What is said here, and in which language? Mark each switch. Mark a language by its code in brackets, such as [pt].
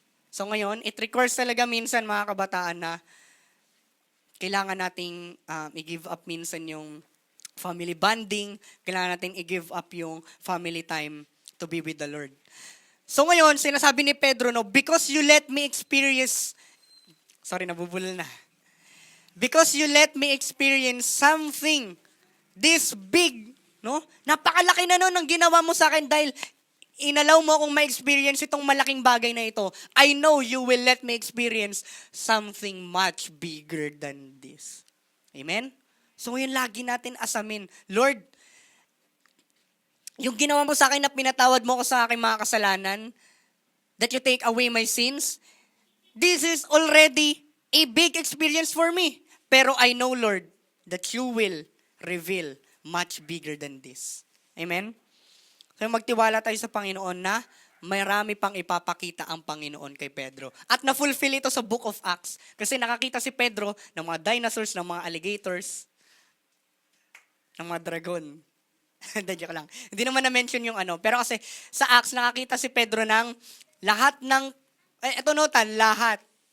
[tl] So ngayon, it requires talaga minsan mga kabataan na kailangan nating i-give up minsan yung family bonding, kailangan natin i-give up yung family time [en] to be with the Lord. [tl] So ngayon, sinasabi ni Pedro, [en] because you let me experience, [tl] nabubulol na. [en] Because you let me experience something this big, no? [tl] Napakalaki na ang ginawa mo sa akin dahil inalaw mo akong ma-experience itong malaking bagay na ito. [en] I know you will let me experience something much bigger than this. [tl] Amen? So ngayon lagi natin asamin, Lord, yung ginawa mo sa akin na pinatawad mo ko sa aking mga kasalanan, [en] that you take away my sins, this is already a big experience for me. Pero I know, Lord, that you will reveal much bigger than this. Amen? [tl] So magtiwala tayo sa Panginoon na marami pang ipapakita ang Panginoon kay Pedro. At na-fulfill ito sa Book of Acts. Kasi nakakita si Pedro ng mga dinosaurs, ng mga alligators, ng mga dragon. Joke lang. Hindi naman na-mention yung Pero kasi sa Acts, nakakita si Pedro ng lahat ng, lahat.